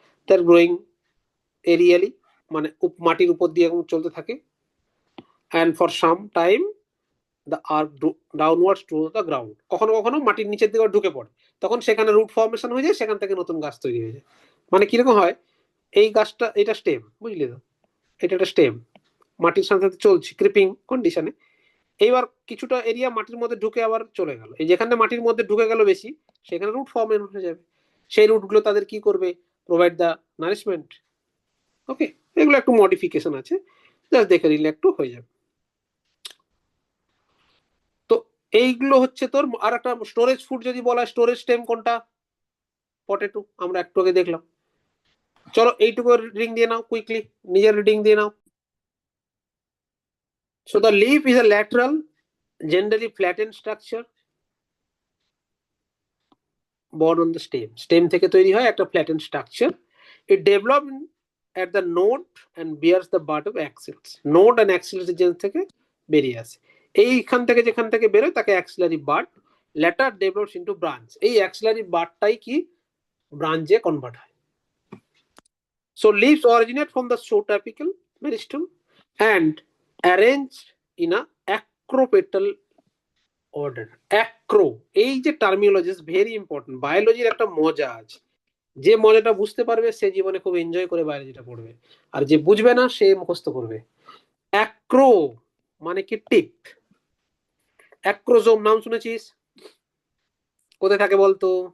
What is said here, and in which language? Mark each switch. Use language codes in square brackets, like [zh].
[en] They're growing aerially, [bn] মানে মাটির উপর দিয়ে চলতে থাকে, [en] and for some time the arc downwards to the ground. [bn] কখনো কখনো মাটির নিচের দিকে ঢুকে পড়ে, তখন সেখানে রুট ফর্মেশন হয়ে যায়, সেখান থেকে নতুন গাছ তৈরি হয়ে যায়। মানে কিরকম হয়, এই গাছটা এটা স্টেম, বুঝলি তো, এটা একটা স্টেম মাটির সাথে সাথে চলছে ক্রিপিং কন্ডিশনে। এইবার কিছুটা এরিয়া মাটির মধ্যে ঢুকে আবার চলে গেল, এই যেখানে মাটির মধ্যে ঢুকে গেল বেশি, সেখানে রুট ফর্মেশন হয়ে যাবে। সেই রুটগুলো তাদের কি করবে? [en] Provide the nourishment. [bn] ওকে, এগুলো একটু মডিফিকেশন আছে, জাস্ট দেখে নিলে একটু হয়ে যাবে। তো এইগুলো হচ্ছে তোর। আর একটা স্টোরেজ ফুড যদি বলা, স্টোরেজ স্টেম কোনটা? পটেটো, আমরা একটু আগে দেখলাম। চলো এইটুকু রিডিং দিয়ে নাও কুইকলি, নিজের রিডিং দিয়ে নাও। [en] So the leaf is a lateral, generally flattened structure born on the stem. [bn] Stem থেকে তৈরি হয় একটা flattened structure. [en] It develops at the node and bears the bud of axils. [bn] Node and axillary region থেকে বেরিয়ে আসে। এইখান থেকে যেখান থেকে বেরোয় তাকে axillary bud. [en] Later develops into branch. [bn] এই axillary budটাই কি ব্রাঞ্চে কনভার্ট হয়। [en] So leaves originate from the zootropical meristem and arranged in a acropetal order. [bn] Acro, এই যে টার্মিনোলজি [en] very important, [bn] বায়োলজির একটা মজা আছে। যে মজাটা বুঝতে পারবে সে জীবনে খুব এনজয় করে বায়োলজিটা পড়বে, আর যে বুঝবে না সে মুখস্থ করবে। অ্যাক্রো মানে কি টিপ। অ্যাক্রোজোম নাম শুনেছিস? কোথায় থাকে বলতো?